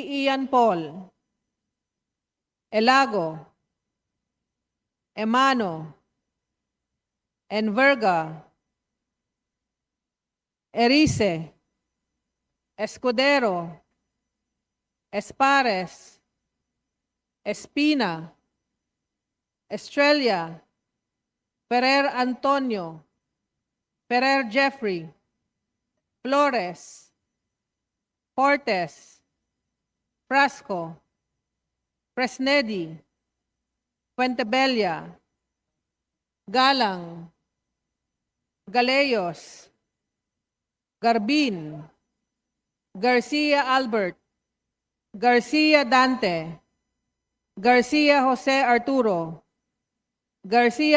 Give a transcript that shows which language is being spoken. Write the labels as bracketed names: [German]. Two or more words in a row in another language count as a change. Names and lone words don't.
[English] Ian Paul, Elago, Emano, Enverga, Erice, Escudero, Espares, Espina, Estrella, Ferrer Antonio, Ferrer Jeffrey, Flores, Fortes, Frasco, Presnedi, Fuentebella, Galang, Galeyos, Garbin, Garcia Albert, Garcia Dante, Garcia Jose Arturo, Garcia